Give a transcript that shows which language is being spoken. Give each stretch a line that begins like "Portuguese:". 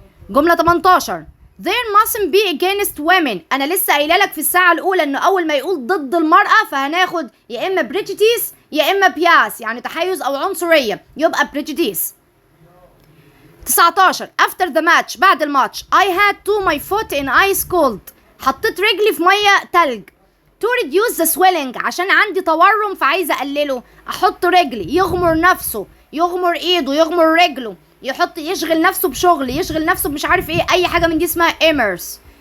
Arabic: جملة 18
English: there mustn't be against women.
Arabic: أنا لسه قايلة لك في الساعة الأولى إنه أول ما يقول ضد المرأة فهناخد يا إما prejudice يا إما bias يعني تحيز أو عنصرية، يبقى prejudice.
English: 19 after the match
Arabic: بعد الماتش
English: I had to my foot in ice cold.
Arabic: حطيت رجلي في ميه تلج.
English: to reduce the swelling
Arabic: عشان عندي تورم فعايزه اقلله، احط رجلي، يغمر نفسه، يغمر ايده، يغمر رجله، يحط يشغل نفسه بشغل، يشغل نفسه مش عارف ايه، اي حاجه من دي اسمها immerse.